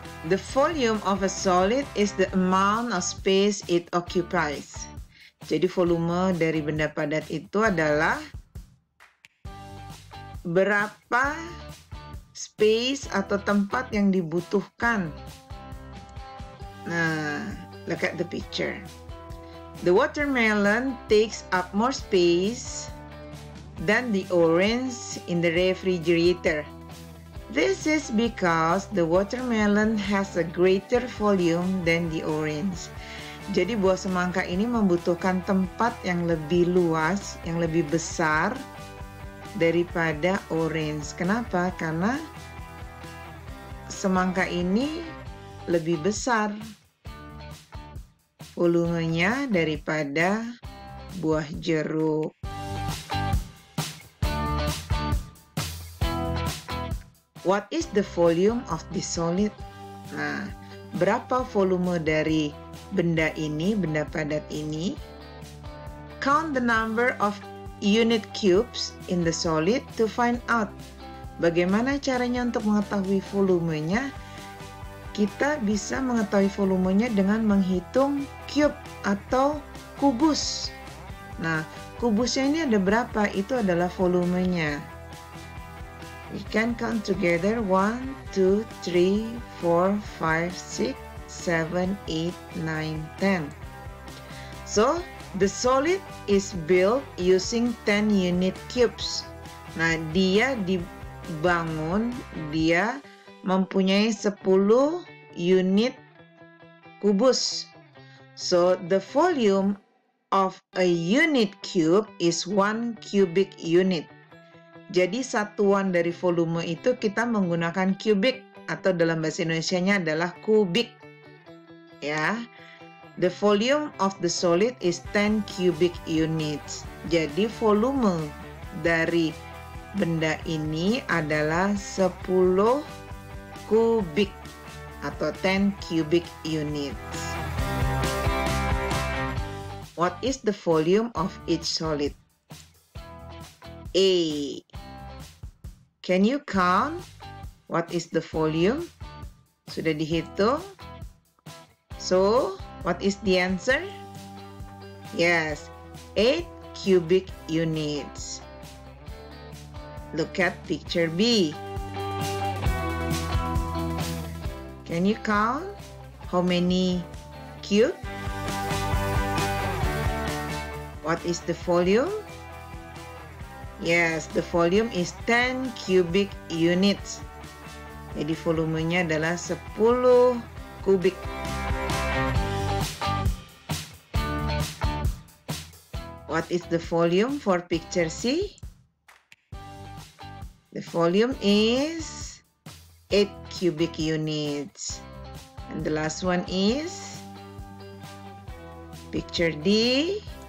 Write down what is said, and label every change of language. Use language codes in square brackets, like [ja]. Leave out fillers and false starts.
[en] The volume of a solid is the amount of space it occupies. [id] Jadi volume dari benda padat itu adalah berapa space atau tempat yang dibutuhkan. [en] Nah, look at the picture. The watermelon takes up more space than the orange in the refrigerator. This is because the watermelon has a greater volume than the orange. [id] Jadi buah semangka ini membutuhkan tempat yang lebih luas, yang lebih besar daripada orange. Kenapa? Karena semangka ini lebih besar volumenya daripada buah jeruk. [en] What is the volume of the solid? [id] Nah, berapa volume dari benda ini, benda padat ini? [en] Count the number of unit cubes in the solid to find out. [id] Bagaimana caranya untuk mengetahui volumenya? Kita bisa mengetahui volumenya dengan menghitung cube atau kubus. Nah, kubusnya ini ada berapa? Itu adalah volumenya. [en] We can count together 1, 2, 3, 4, 5, 6, 7, 8, 9, 10. So, the solid is built using 10 unit cubes. [id] Nah, dia dibangun, dia mempunyai 10 unit kubus. [en] So, the volume of a unit cube is 1 cubic unit. [id] Jadi satuan dari volume itu kita menggunakan kubik atau dalam bahasa Indonesianya adalah kubik. Ya. [en] The volume of the solid is 10 cubic units. [id] Jadi volume dari benda ini adalah 10 kubik atau 10 cubic units. [en] What is the volume of each solid? A. Can you count? What is the volume? [id] Sudah dihitung? [en] So, what is the answer? Yes, 8 cubic units. Look at picture B. Can you count how many cube? What is the volume? Yes, the volume is 10 cubic units. [id] Jadi volumenya adalah 10 kubik. [en] What is the volume for picture C? The volume is 8 cubic units. And the last one is picture D.